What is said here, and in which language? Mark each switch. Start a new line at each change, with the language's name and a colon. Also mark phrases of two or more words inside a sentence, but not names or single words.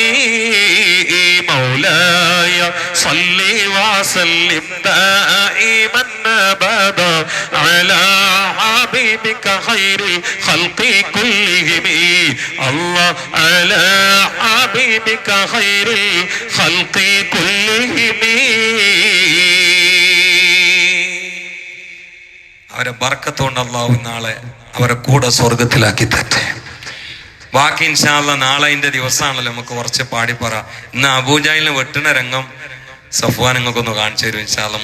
Arabic: مولاي صل وسلم دائما ابدا على حبيبك خير الخلق كلهم الله على حبيبك خير الخلق كلهم
Malayalam: അവരെ ബർക്കത്തുകൊണ്ട് അല്ലാഹു നാളെ അവരെ കൂടെ സ്വർഗത്തിലാക്കി തരട്ടെ. ബാക്കി
Arabic: إن شاء الله
Malayalam: നാളെ അതിന്റെ ദിവസമാണല്ലോ, നമുക്ക് കുറച്ച് പാടിപ്പറ. ഇന്ന് അബൂജാഹിലിനെ വെട്ടുന്ന രംഗം സഫ്വാൻ നിങ്ങൾക്കൊന്ന് കാണിച്ചു തരും
Arabic: إن شاء الله.